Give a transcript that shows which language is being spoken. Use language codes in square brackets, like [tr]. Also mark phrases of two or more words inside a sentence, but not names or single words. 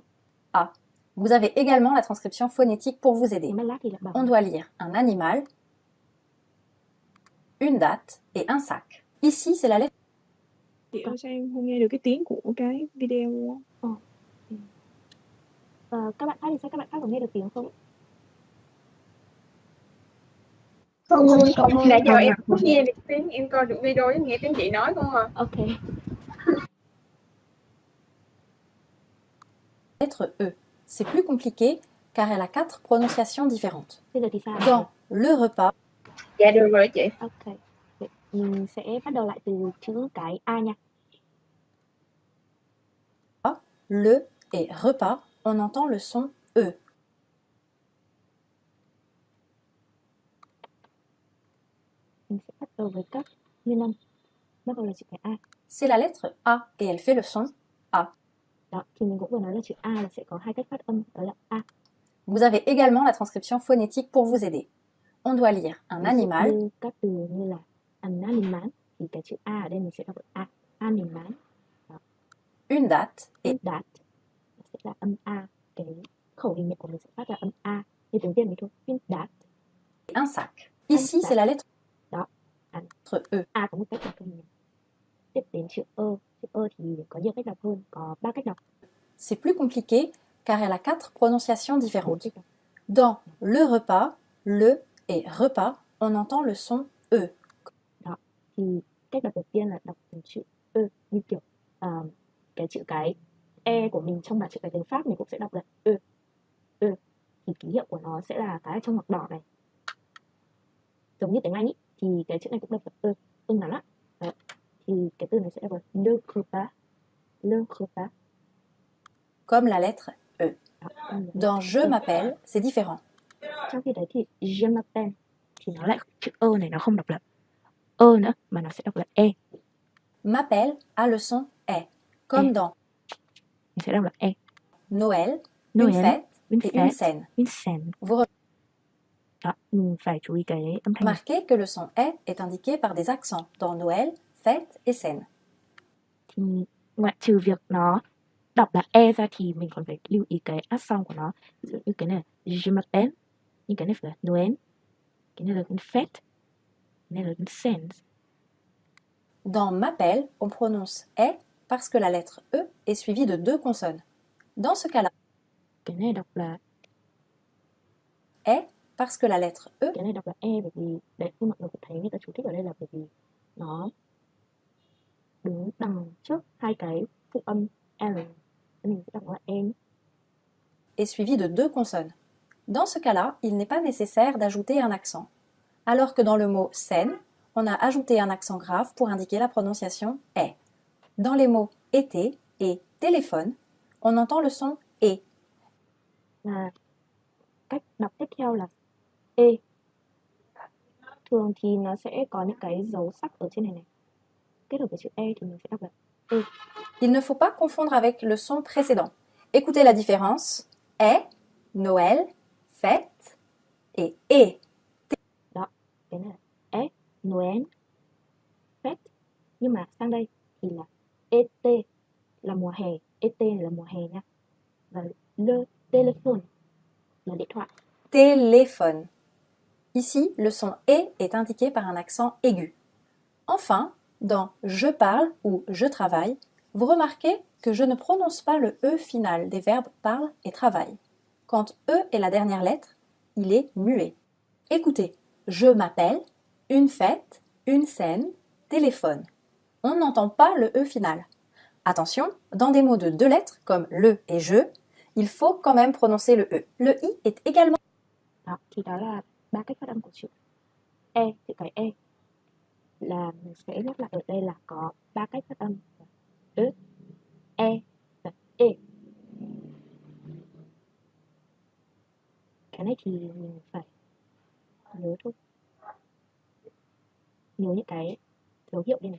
[fr] A. Vous avez également la transcription phonétique pour vous aider. [vi] Nếu mà lag thì lại bảo [fr] On doit lire un animal, une date et un sac. Ici, c'est la lettre. [vi] Chị ơi sao em không nghe được cái tiếng của cái video luôn á? các bạn khác thì sao? Các bạn khác có nghe được tiếng không? Không, nãy giờ em không nghe được tiếng, em coi được video em nghe tiếng chị nói không mà. Ok. [fr] Lettre E. C'est plus compliqué car elle a 4 prononciations différentes. [vi] Bây giờ thì sao? [fr] Dans le repas, [vi] Dạ được rồi chị. Ok. Vậy mình sẽ bắt đầu lại từ chữ cái A nha. [fr] le et repas, on entend le son E. [vi] Mình sẽ bắt đầu với các nguyên âm. Bắt đầu là chữ cái A. [fr] C'est la lettre A et elle fait le son A. [vi] Đó, thì mình cũng vừa nói là chữ A là sẽ có hai cách phát âm, đó là A. [fr] Vous avez également la transcription phonétique pour vous aider. On doit lire un animal, [vi] Như các từ như là [fr] an animal [vi] thì cái chữ A ở đây mình sẽ đọc là A, animal. [fr] une date et [vi] Đạt sẽ là âm A, cái khẩu hình miệng của mình sẽ phát là âm A như tiếng Việt mình thôi. [fr] Une date. un sac. Ici, c'est la lettre. lettre E. [vi] A có một cách đọc thôi nhỉ. Tiếp đến chữ ơ thì có nhiều cách đọc hơn, có 3 cách đọc, [fr] C'est plus compliqué car elle a 4 prononciations 4 différentes. [vi] cách đọc. [fr] Dans le repas, le et repas, on entend le son E. [vi] Thì cách đọc đầu tiên là đọc từng chữ như kiểu cái chữ cái e của mình trong bảng chữ cái tiếng Pháp mình cũng sẽ đọc là thì ký hiệu của nó sẽ là cái ở trong ngoặc đỏ này, giống như tiếng Anh ý, thì cái chữ này cũng đọc là ngắn á. Đấy. Thì cái từ này sẽ đọc là [fr] le repas. Comme la lettre E. [vi] Đó, [fr] Dans je m'appelle, c'est différent. [vi] trong khi đấy thì [fr] je m'appelle [vi] thì nó lại chữ này nó không đọc là nữa mà nó sẽ đọc là e. [fr] M'appelle a le son E. Comme E. dans Mình sẽ đọc là e. Noël, une Noël, fête une et une fête, scène. une scène. Vous [vi] Đó, mình phải chú ý cái âm thanh này. [fr] remarquez que le son E est indiqué par des accents dans Noël, fête et scène. [vi] Thì ngoại trừ việc nó đọc là e ra thì mình còn phải lưu ý cái accent của nó. Ví dụ như cái này là [fr] je m'appelle, [vi] nhưng cái này phải là Noël, cái này là [fr] une fête, [vi] cái này là [fr] une scène. Dans m'appelle, on prononce E parce que la lettre E est suivie de 2 consonnes. Dans ce cas-là, [vi] Cái này đọc là [fr] E parce que la lettre E [vi] cái này đọc là e bởi vì đấy, như mọi người có thấy người ta chú thích ở đây là bởi vì nó đứng đằng trước hai cái phụ âm L, nên mình sẽ đọc là e. [fr] est suivie de 2 consonnes. Dans ce cas-là, il n'est pas nécessaire d'ajouter un accent. Alors que dans le mot scène, on a ajouté un accent grave pour indiquer la prononciation E. Dans les mots été et téléphone, on entend le son E. [vi] Và cách đọc tiếp theo là e. Thường thì nó sẽ có những cái dấu sắc ở trên này này, kết hợp với chữ e thì mình sẽ đọc là e. [fr] Il ne faut pas confondre avec le son précédent. Écoutez la différence. E, Noël, fête et E. [vi] Cái này là e, [fr] Noël, fête, [vi] nhưng mà sang đây thì là et là mùa hè, et là mùa hè nha, và [fr] le téléphone [vi] là điện thoại. [fr] Téléphone. Ici, le son E est indiqué par un accent aigu. Enfin, dans je parle ou je travaille, vous remarquez que je ne prononce pas le E final des verbes parle et travaille. Quand E est la dernière lettre, il est muet. Écoutez, je m'appelle, une fête, une scène, téléphone. On n'entend pas le E final. Attention, dans des mots de 2 lettres comme le et je, il faut quand même prononcer le E. Le I est également [vi] Đó, thì đó là 3 cách phát âm của chữ e, chữ cái e. Là mình sẽ nhắc lại ở đây là có 3 cách phát âm: e và e. Cái này thì mình phải nhớ thôi, nhớ những cái dấu hiệu đây này.